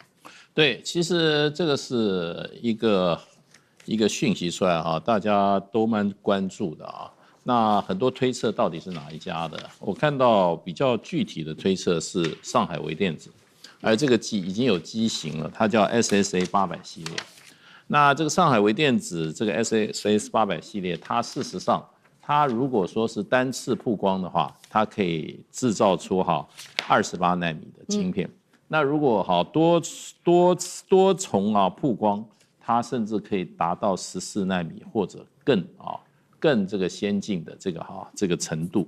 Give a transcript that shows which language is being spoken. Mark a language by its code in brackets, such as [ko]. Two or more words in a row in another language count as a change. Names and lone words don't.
[zh] 對，其實這個是一個訊息出來哈，大家都蠻關注的啊。那很多推測到底是哪一家的？我看到比較具體的推測是上海微電子，而這個機已經有機型了，它叫 SSA 800系列。那這個上海微電子這個 SSA 800 系列，它事實上它如果說是單次曝光的話，它可以製造出28奈米的晶片。那如果多重曝光，它甚至可以達到14奈米或者更這個先進的這個程度。